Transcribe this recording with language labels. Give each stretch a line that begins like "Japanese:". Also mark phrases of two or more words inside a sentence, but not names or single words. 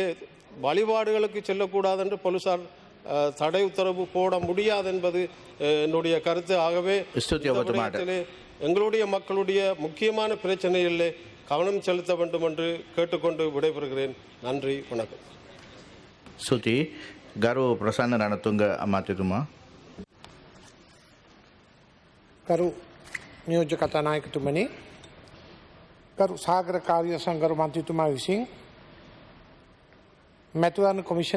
Tamil: வழிபாடுகளுக்கு செல்லக்கூடாது என்று போலீசார் தடை உத்தரவு போட முடியாது என்பது என்னுடைய கருத்து. ஆகவே எங்களுடைய மக்களுடைய முக்கியமான பிரச்சனைகளிலே கவனம் செலுத்த வேண்டும் என்று கேட்டுக்கொண்டு விடைபெறுகிறேன். நன்றி, வணக்கம்.
Sinhala: ස්තුති. ගරු ප්‍රසන්න රණතුංග අමාත්‍යතුමා. ගරු නියෝජ්‍ය කතානායකතුමනි, ගරු සාගර කාර්ය සංගරු මන්ත්‍රීතුමා විසින් මැතිවරණ කොමිෂන්